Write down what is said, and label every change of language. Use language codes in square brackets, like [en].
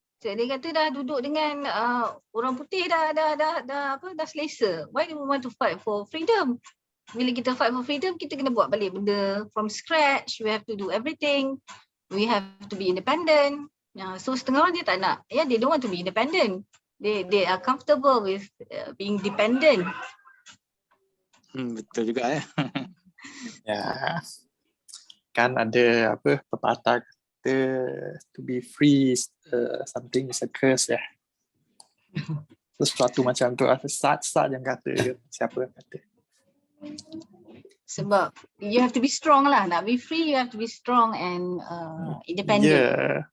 [ms] Dia kata dah duduk dengan orang putih dah selesa. [en] Why do we want to fight for freedom? [ms] Bila kita [en] fight for freedom, [ms] kita kena buat balik benda [en] from scratch. We have to do everything. We have to be independent. So [ms] setengah orang dia tak nak. [en] They don't want to be independent. They are comfortable with being dependent. [ms] Betul juga ya. Ya. Kan ada pepatah kata [en] to be free something is a curse [ms] ya. Sesuatu macam tu. Sat yang kata, siapa yang kata. [en] Sebab you have to be strong lah. Nak be free, you have to be strong and independent.